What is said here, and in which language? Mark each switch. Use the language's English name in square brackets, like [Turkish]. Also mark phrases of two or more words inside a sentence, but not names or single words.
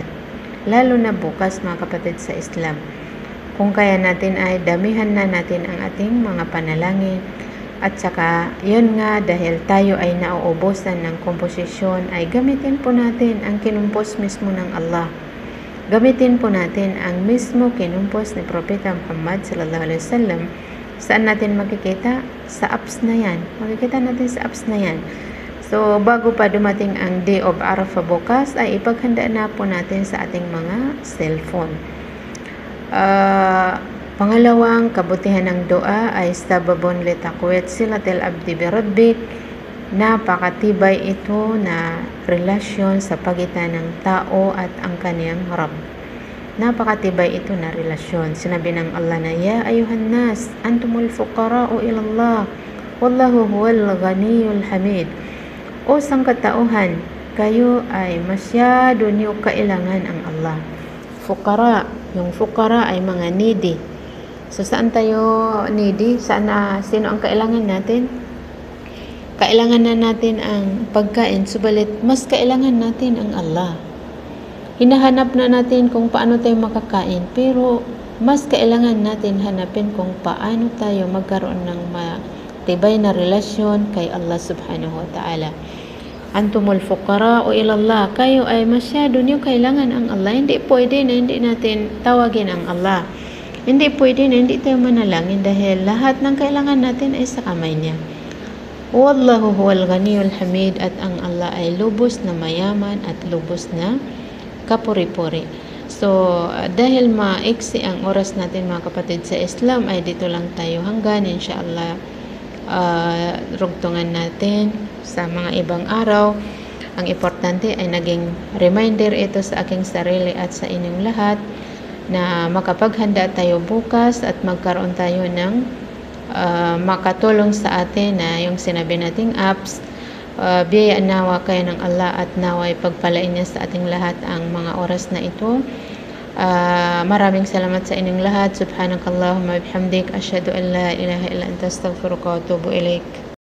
[Filipino] Lalo na bukas mga kapatid sa Islam. Kung kaya natin ay damihan na natin ang ating mga panalangin. At saka, yun nga, dahil tayo ay nauubusan ng komposisyon, ay gamitin po natin ang kinumpos mismo ng Allah. Gamitin po natin ang mismo kinumpos ni Propeta Muhammad [Arabic] صلى الله عليه وسلم. [Filipino] Saan natin makikita? Sa apps na yan. Makikita natin sa apps na yan. So, bago pa dumating ang [English] Day of Arafah [Filipino] bukas, ay ipaghanda na po natin sa ating mga cellphone. Pangalawang kabutihan ng dua ay [Arabic] سبب لتقوية صلة العبد بربك. [Filipino] Napakatibay ito na relasyon sa pagitan ng tao at ang kaniyang Rabb. Napakatibay ito na relasyon. Sinabi ng Allah na, [Arabic] يا أيها الناس أنتم الفقراء إلى الله والله هو الغني الحميد. [Filipino] O sangkatauhan, kayo ay masyado niyo kailangan ang Allah. Fuqara, yung fuqara ay mga needy. So, saan tayo needy? Sino ang kailangan natin? Kailangan na natin ang pagkain, subalit mas kailangan natin ang Allah. Hinahanap na natin kung paano tayo makakain, pero mas kailangan natin hanapin kung paano tayo magkaroon ng matibay na relasyon kay Allah [Arabic] سبحانه وتعالى. أنتم الفقراء إلى الله, [Filipino] kayo ay masyado niyo kailangan ang Allah. Hindi pwede na hindi natin tawagin ang Allah. Hindi pwede na hindi tayo manalangin dahil lahat ng kailangan natin ay sa kamay niya. [Arabic] والله هو الغني الحميد, [Filipino] at ang Allah ay lubos na mayaman at lubos na kapuri-puri. So, dahil maiksi ang oras natin mga kapatid sa Islam, ay dito lang tayo hanggan. Inshallah, rugtungan natin sa mga ibang araw. Ang importante ay naging reminder ito sa aking sarili at sa inyong lahat na makapaghanda tayo bukas at magkaroon tayo ng makatulong sa atin na yung sinabi nating apps. Biyayaan nawa kayo ng Allah at naway pagpalain niya sa ating lahat ang mga oras na ito. Maraming salamat sa inyong lahat. [Arabic] سبحانك اللهم وبحمدك أشهد أن لا إله إلا أنت أستغفرك وأتوب إليك.